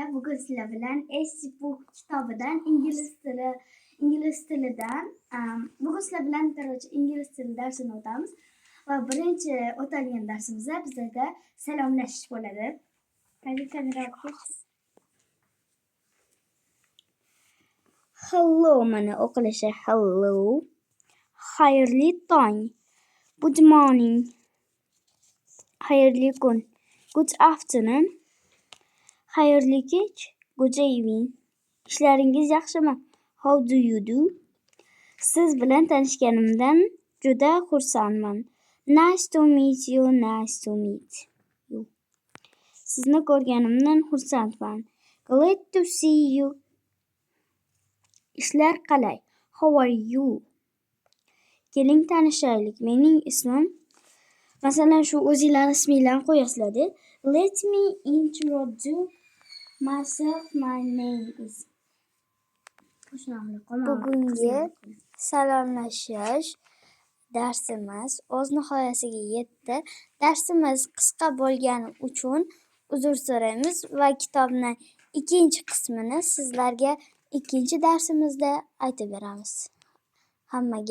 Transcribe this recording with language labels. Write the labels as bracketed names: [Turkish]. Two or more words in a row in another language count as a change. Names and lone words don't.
[Uzbek] Bugun sizlar bilan S-Book kitobidan ingliz tilidan bugun sizlar bilan ingliz tili darsini o'tamiz va birinchi o'tadigan darsimizda bizda salomlashish bo'ladi. Hello mana o'qilishi hello. Xayrli tong. [English] Good morning. [Uzbek] Xayrli kun. [English] Good afternoon. [Uzbek] Xayrli kech. [English] Good evening. [Uzbek] Ishlaringiz yaxshimi? [English] How do you do? [Uzbek] Siz bilan tanishganimdan juda xursandman. [English] Nice to meet you. Nice to meet you. [Uzbek] Sizni ko'rganimdan xursandman. [English] Glad to see you. [Uzbek] Ishlar qalay? [English] How are you? [Uzbek] Keling tanishaylik. Mening ismim. Masalan, shu o'zingizlar isminglarni qo'yasizlar-da. [English] Let me introduce myself. My name is. [Uzbek] Bugungi salomlashish darsimiz o'z nihoyasiga yetdi. Darsimiz qisqa bo'lgani uchun uzr so'raymiz va kitobning ikkinchi qismini sizlarga ikkinchi darsimizda aytib beramiz.